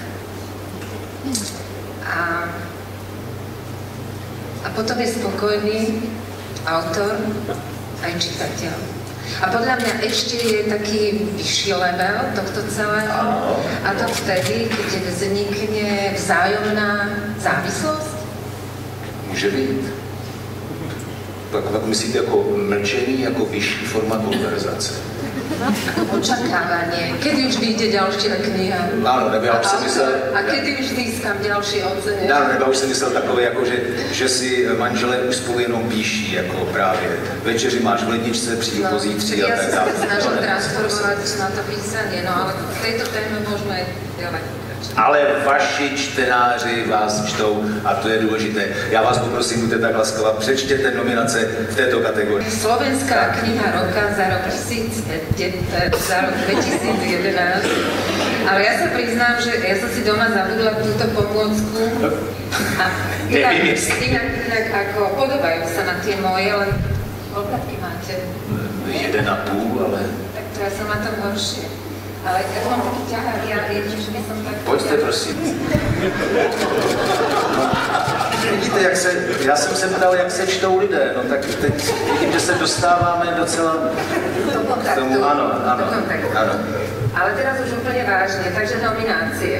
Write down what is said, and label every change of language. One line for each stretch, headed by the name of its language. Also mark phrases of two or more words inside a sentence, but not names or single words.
Slovak: A potom je spokojný autor aj čitateľ. A podľa mňa ešte je taký vyšší level tohto celého. A to vtedy, keď vznikne vzájomná závislosť.
Czech: Může být. Tak myslíte jako mlčení, jako vyšší forma konverzace.
Slovak: Ako očakávanie. Kedy už vyjde ďalšia kniha? Áno, nebo ja už som myslel... A kedy už získam ďalšie ocenenie?
Czech: Áno, nebo už
Slovak: som myslel
Czech: takové, jako, že si manželé už spolu jenom píší, jako právě večeři máš v ledničce, přijdu pozítří a tak dále.
Slovak: Ja sa snažím transformovať na to písanie, no ale v tejto téme môžeme ďalej.
Czech: Ale vaši čtenáři vás čtou a to je důležité. Já vás poprosím, buďte tak laskavá, přečtěte nominace v této kategorii.
Slovak: Slovenská kniha roka za rok 2011. Ale ja sa priznám, že ja som si doma zabudla túto pomôcku. A inak ako podobajú sa na tie moje, len koľkátky máte? 1,5, ale... Tak to ja som na tom horšie. Ale ja mám taký ťahák, ja by som tak...
Czech: Pojďte, prosím. Vidíte, jak se, já jsem se ptal, jak se čtou lidé, no tak teď vidím, že se dostáváme docela k tomu, ano.
Slovak: Ale teraz už úplne vážne, takže nominácie.